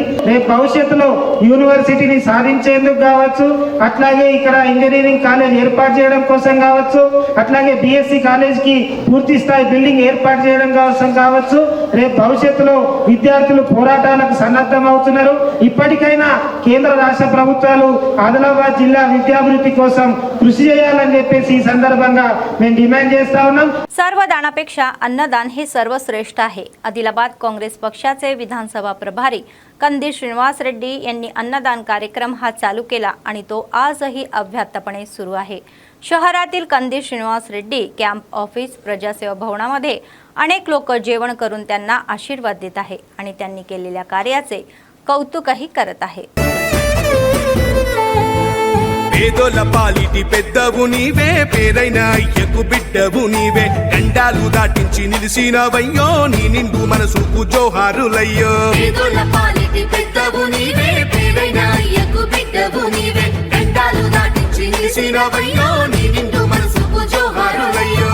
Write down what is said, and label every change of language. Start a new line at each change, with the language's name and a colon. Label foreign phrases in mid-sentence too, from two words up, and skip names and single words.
Telugu: రేపు భవిష్యత్తులో యూనివర్సిటీని సాధించేందుకు కావచ్చు, అట్లాగే ఇక్కడ
English: engineering college
Telugu: ఏర్పాటు చేయడం కోసం కావచ్చు, అట్లాగే BSc కాలేజ్ కి పూర్తి స్థాయి బిల్డింగ్ ఏర్పాటు చేయడం కోసం కావచ్చు, రేపు భవిష్యత్తులో విద్యార్థులు పోరాటాలకు సన్నద్ధం అవుతున్నారు. ఇప్పటికైనా కేంద్ర రాష్ట్ర ప్రభుత్వాలు ఆదిలాబాద్ జిల్లా విద్యాభివృద్ధి కోసం కృషి చేయాలని చెప్పేసి ఈ संदर्भांगा మేము డిమాండ్ చేస్తా ఉన్నాం.
Marathi: सर्वदानापेक्षा अन्नदान हे सर्वश्रेष्ठ आहे. आदिलाबाद काँग्रेस पक्षाचे विधानसभा प्रभारी कंदी श्रीनिवास रेड्डी यांनी अन्नदान कार्यक्रम हा चालू केला आणि तो आजही अव्याहतपणे सुरू आहे. शहरातील कंदी श्रीनिवास रेड्डी
English: camp office
Marathi: प्रजासेवा भवनामध्ये अनेक लोक जेवण करून त्यांना आशीर्वाद देत आहे आणि त्यांनी केलेल्या कार्याचे कौतुकही करत आहे.
Telugu: పేదోళ్ళ పాలిటి పెద్దవు నీవే, పేరైన అయ్యకు బిడ్డవు నీవే, గండాలు దాటించి నిలిసినవయ్యో, నీ నిండు మనసుకు జోహారులయ్యో. పేదోళ్ళ పాలిటి పెద్దవు నీవే, పేరైన అయ్యకు బిడ్డవు నీవే, గండాలు దాటించి నిలిసినవయ్యో, నీ నిండు మనసుకు జోహారులయ్యో.